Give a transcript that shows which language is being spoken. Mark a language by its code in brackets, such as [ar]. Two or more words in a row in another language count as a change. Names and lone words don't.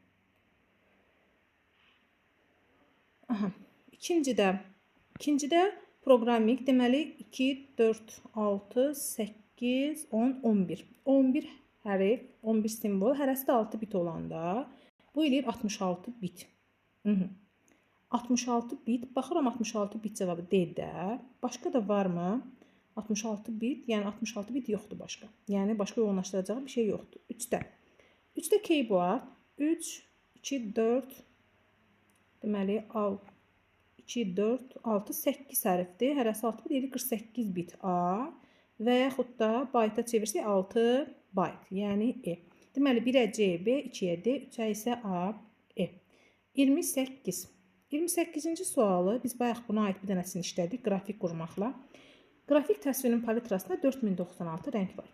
[az] Aha, ikincidə proqramik deməli 2, 4, 6, 8, 10, 11. 11 hərf, 11 simvol, hərəsi də 6 bit olanda bu eləyir 66 bit. 66 bit, baxıram 66 bit cavabı D-də. Başqa da varmı? 66 bit, yəni 66 bit yoxdur başqa. Yəni başqa yoğunlaşdıracaq bir şey yoxdur. 3-də. 3-də keyboard 3, 2, 4 deməli 2, 4, 6, 8 hərfdir. Hərəsi 6 bit, 48 bit A və yaxud da bayta çevirsək 6 bayt, yəni E. Deməli 1-ə CB, 2-yə D, 3-ə isə A, E. 28. 28-ci sualı biz bayaq buna aid bir dənəsini işlədik qrafik qurmaqla. Qrafik təsvirin palitrasında 4096 rəng var.